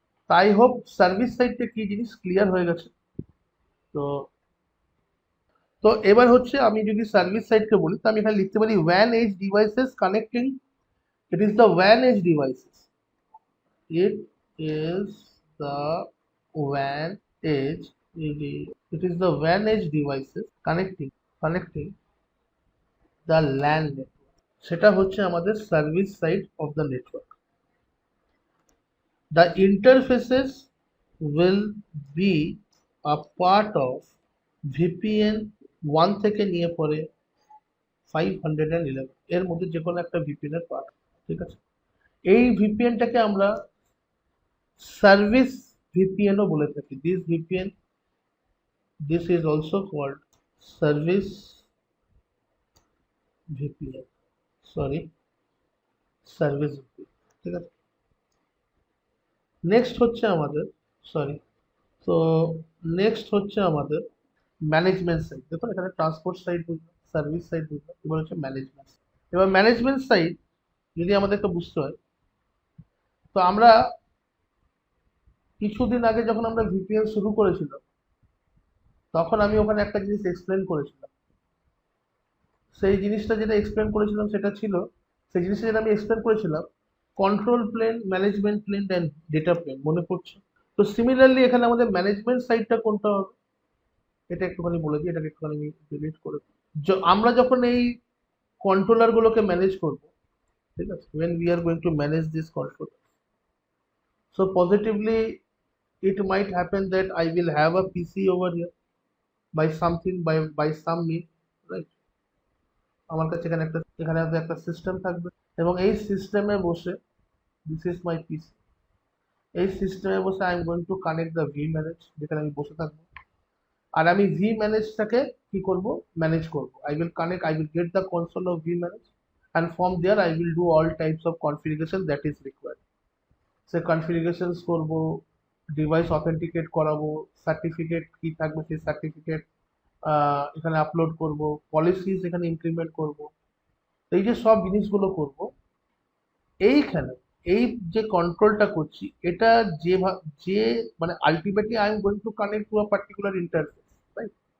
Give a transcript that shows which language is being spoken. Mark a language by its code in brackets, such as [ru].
[bn] তাই hope service সাইডটা কি জিনিস ক্লিয়ার হয়ে গেছে। তো তো এবার হচ্ছে আমি যদি সার্ভিস সাইডকে বলি, তো আমি এখানে লিখতে পারি one age devices connecting, [en] it is the one edge devices, [bn] it is the one age [en] It is the WAN edge devices connecting the LAN network. [bn] সেটা হচ্ছে আমাদের service side of the network. [en] The interfaces will be a part of VPN 1 [bn] থেকে নিয়ে পরে 511 এর মধ্যে যে কোনো একটা VPN এর পার্ট। ঠিক আছে, এই ভিপিএনটাকে আমরা সার্ভিস ভিপিএনও বলে থাকি। [en] This is also called service VPN, sorry, service VPN। [bn] ঠিক আছে, নেক্সট হচ্ছে আমাদের সরি তো নেক্সট হচ্ছে আমাদের ম্যানেজমেন্ট সাইড। দেখুন এখানে ট্রান্সপোর্ট সাইড বুঝলাম, সার্ভিস সাইড বুঝলাম, এবার হচ্ছে ম্যানেজমেন্ট। এবার ম্যানেজমেন্ট সাইড যদি আমাদেরকে বুঝতে হয়, তো আমরা কিছুদিন আগে যখন আমরা ভিপিএন শুরু করেছিলাম, তখন আমি ওখানে একটা জিনিস এক্সপ্লেন করেছিলাম। সেই জিনিসটা যেটা এক্সপ্লেন করেছিলাম সেটা ছিল, সেই জিনিসটা যেটা আমি এক্সপ্লেন করেছিলাম, control plane, management plain and data plane, মনে পড়ছে? তো সিমিলারলি এখানে আমাদের ম্যানেজমেন্ট সাইডটা কোনটা হবে এটা একটুখানি বলে দিই, এটাকে একটুখানি আমি ডিলিট করে দিই। আমরা যখন এই কন্ট্রোলার গুলোকে ম্যানেজ করব, ঠিক আছে, [en] when we are going to manage this controller, so positively it might happen that I will have a PC over here by something, by some means, right? [bn] আমার কাছে এখানে একটা সিস্টেম থাকবে এবং এই সিস্টেমে বসে, [en] this is my PC, [bn] এই সিস্টেমে বসে [en] I am going to connect the V manage, [bn] যেখানে আমি বসে থাকবো। আর আমি ভি ম্যানেজটাকে কি করব, ম্যানেজ করব। [en] I will get the console of vManage, and from there I will do all types of configuration that is required। [bn] সে কনফিগারেশনস করব, ডিভাইস অথেন্টিকেট করাবো, সার্টিফিকেট কি থাকবে সেই সার্টিফিকেট এখানে আপলোড করব, পলিসিস এখানে ইমপ্লিমেন্ট করব। এই যে সব জিনিসগুলো করব, এইখানে এই যে কন্ট্রোলটা করছি, এটা যে মানে ultimately [en] I am going to connect to a particular interface, right?